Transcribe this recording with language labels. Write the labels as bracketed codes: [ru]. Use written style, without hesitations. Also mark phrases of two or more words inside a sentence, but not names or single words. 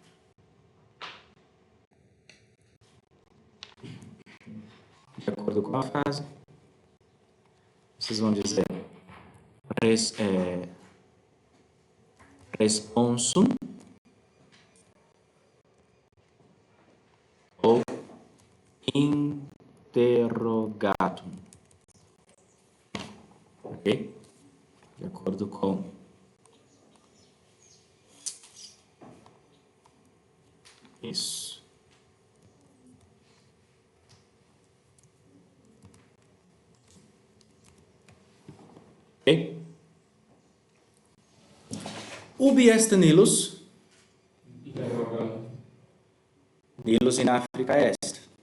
[pt] De acordo com a frase, vocês vão dizer responsum ou interrogatum. Ok? De acordo com isso. Ok? [la] Ubi est Nilus? Nilus in Africa est.